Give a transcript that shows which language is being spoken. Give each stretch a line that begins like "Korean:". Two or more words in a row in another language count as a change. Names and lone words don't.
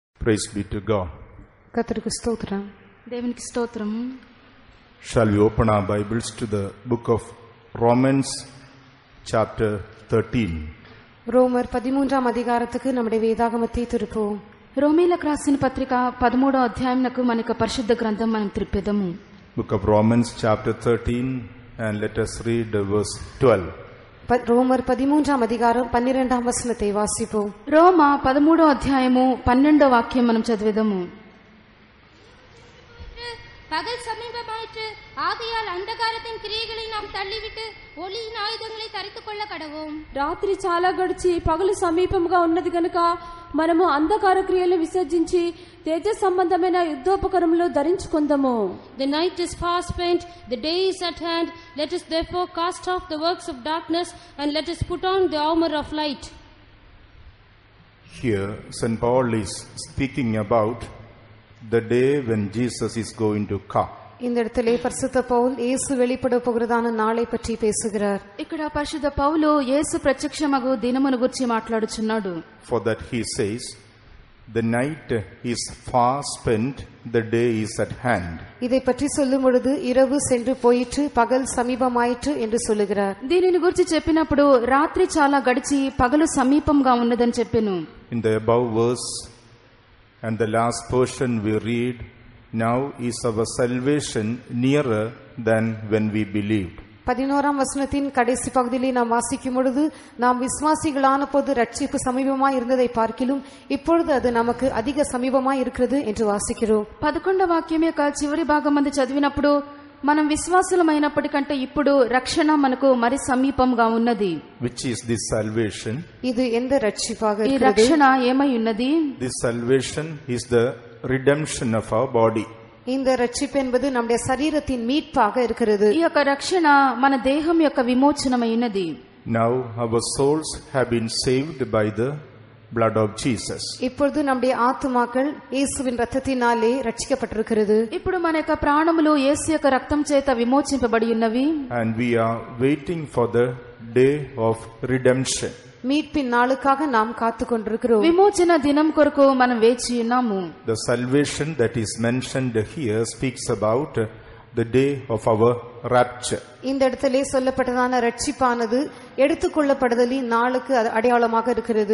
English: Praise be to God.
Tamil: கர்த்தருக்கு ஸ்தோத்திரம். தேவனுக்கு ஸ்தோத்திரம்.
English: Shall we open our Bibles to the book of Romans chapter 13?
Tamil: ரோமர் 13ஆம் அதிகாரத்துக்கு நம்முடைய వేదాగమத்தை తిరుపుவோம்.
Telugu: రోమీలకు రాసిన పత్రిక 13వ అధ్యాయంకు మనకు పరిశుద్ధ గ్రంథం మనం తిరిపెదము.
English: Book of Romans chapter 13 and let us read verse 12.
Tamil: ரோமர் 13ஆம் அதிகாரம் 12ஆம் வசனத்தை வாசிப்போம்.
Telugu: రోమ 13వ అధ్యాయము 12వ వాక్యం మనం చదివేదము.
Tamil: பகல் சமீபமாயிற்று, ஆகையால் அந்தகாரத்தின் கிரியைகளை நாம் தள்ளிவிட்டு ஒளியின் ஆயுதங்களை தரித்துக் கொள்ள கடவோம்.
Telugu: రాత్రి చాలా గడిచి పగలు సమీపంగా ఉన్నది గనుక మనము అంధకార క్రియలు విసర్జించి తేజ సంబంధమైన యుద్ధోపకరణములు ధరించుకుందాము.
English: The night is fast spent, the day is at hand. Let us therefore cast off the works of darkness and let us put on the armor of light. Here St. Paul is speaking about the day when Jesus is going to come.
Tamil: இந்த இடத்திலே பரிசுத்த பவுல் இயேசு வெளிப்பட போகிறதான நாளை பற்றி பேசுகிறார்.
Telugu: ఇక్కడ పరిశుద్ధ పౌలు యేసు ప్రత్యక్షమగు దినమును గురించి మాట్లాడుచున్నాడు.
English: For that he says, the night is far spent, the day is at hand.
Tamil: இதை பற்றி சொல்லும் பொழுது இரவு சென்று போயிற்று, பகல் சமீபமாயிற்று என்று சொல்லுகிறார்.
Telugu: దీనిని గురించి చెప్పినప్పుడు రాత్రి చాలా గడిచి పగలు సమీపంగా ఉన్నదని చెప్పెను.
English: In the above verse and the last portion we read, now is our salvation nearer than when we believed.
Tamil: 11ஆம் வசனத்தின் கடைசி பகுதியிலே நாம் வாசிக்கும் பொழுது, நாம் விசுவாசிகளான போது ரட்சிப்பு சமீபமாய் இருந்ததை பார்க்கிலும் இப்பொழுது அது நமக்கு அதிக சமீபமாய் இருக்கிறது என்று வாசிக்கிறோம்.
Telugu: 11వ వాక్యం యొక్క చివరి భాగం మంది చదివినప్పుడు మనం విశ్వాసులమైనప్పటికంటే ఇప్పుడు రక్షణ మనకు మరి సమీపంగా ఉన్నది.
English: Which is this salvation?
Tamil: இது எந்த ரட்சிப்பாக
Telugu: ఈ
Tamil: இருக்கிறது?
Telugu: రక్షణ ఏమై ఉన్నది?
English: This salvation is the redemption of our body.
Tamil: இந்த ரட்சிப்பு என்பது நம்முடைய சரீரத்தின் மீட்பாக இருக்கிறது.
Telugu: ఈ యొక్క రక్షణ మన దేహం యొక్క విమోచనమైనది.
English: Now our souls have been saved by the blood of Jesus.
Tamil: இப்பொழுது நம்முடைய ஆத்துமாக்கள் இயேசுவின் இரத்தத்தினாலே ரட்சிக்கப்பட்டிருக்கிறது.
Telugu: ఇప్పుడు మన యొక్క ప్రాణములు యేసు యొక్క రక్తం చేత విమోచింపబడి ఉన్నవి.
English: And we are waiting for the day of redemption.
Tamil: மீட்பின் நாளுக்காக நாம் காத்துக் கொண்டிருக்கிறோம்.
Telugu: విమోచన దినం కొరకు మనం వేచి ఉన్నాము.
English: The salvation that is mentioned here speaks about the day of our rapture.
Tamil: இந்த இடத்திலே சொல்லப்பட்டதான ரட்சிப்பானது எடுத்துக்கொள்ளப்படுதலின் நாளுக்கு அடையாளமாக இருக்கிறது.